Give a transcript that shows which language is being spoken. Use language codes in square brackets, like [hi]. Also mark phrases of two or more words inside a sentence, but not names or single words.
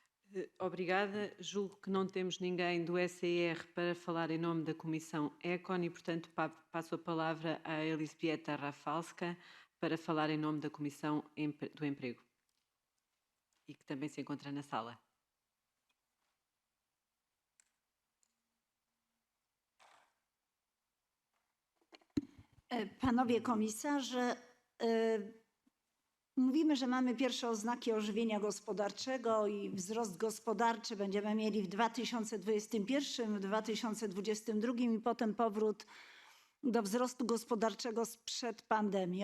[pt] Obrigada. Julgo que não temos ninguém do SER para falar em nome da Comissão ECON e, portanto, passo a palavra à Elizbieta Rafalska para falar em nome da Comissão do Emprego e que também se encontra na sala. [pl] Panowie komisarze, mówimy, że mamy pierwsze oznaki ożywienia gospodarczego i wzrost gospodarczy będziemy mieli w 2021, w 2022 i potem powrót do wzrostu gospodarczego sprzed pandemii.